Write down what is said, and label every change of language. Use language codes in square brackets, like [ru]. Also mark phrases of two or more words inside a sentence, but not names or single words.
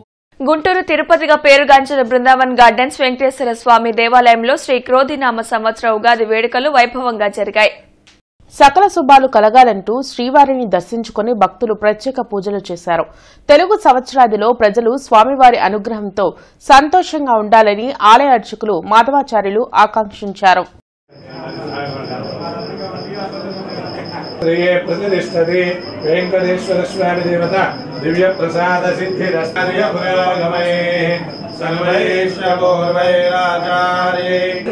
[te] గుంటూరు తిరుపతిగా పేరుగాంచిన బృందావన్ గార్డెన్స్ వెంకటేశ్వర స్వామి దేవాలయంలో శ్రీ క్రోధినామ సంవత్సర ఉగాది వేడుకలు వైభవంగా జరిగాయి. సకల శుభాలు కలగాలంటూ శ్రీవారిని దర్శించుకుని భక్తులు ప్రత్యేక పూజలు చేశారు. తెలుగు సంవత్సరాదిలో ప్రజలు స్వామివారి అనుగ్రహంతో సంతోషంగా ఉండాలని ఆలయ అర్చకులు మాధవాచార్యులు ఆకాంక్షించారు. [sa] प्रतिष्ठति वेंकटेश्वर स्वामी देवता दिव्य प्रसाद सिद्धिरस्तर्य पुरोगमये सर्वैश्वपूर्वैराचार्ये